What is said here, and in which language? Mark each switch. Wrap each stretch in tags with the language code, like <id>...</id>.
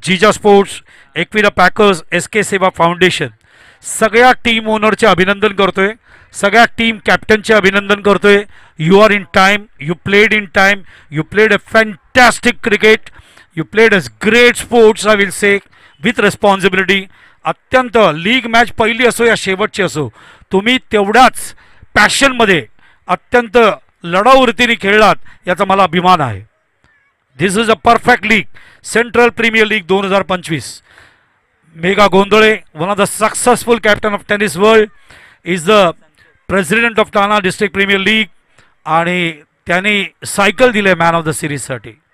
<mr>जिजा sports, Ekvira packers, SK सेवा foundation, सगळ्या team ओनरचे अभिनंदन करतोय, सगळ्या टीम कॅप्टनचे अभिनंदन करतोय.</mr> <en>You are in time, you played in time, you played a fantastic cricket, you played a great sports, I will say, with responsibility.</en> <mr>अत्यंत league match पहिली असो या शेवटची असो, तुम्ही तेवढ्याच पॅशनमध्ये अत्यंत लढाऊ रीतीने खेळलात, याचा मला अभिमान आहे.</mr> <en>This is a perfect league, central premier league 2025. Megha Gondhale, one of the successful captain of tennis world, is the president of Thana district premier league,</en> <mr>आणि त्यांनी सायकल दिले मॅन ऑफ द सिरीजसाठी.</mr>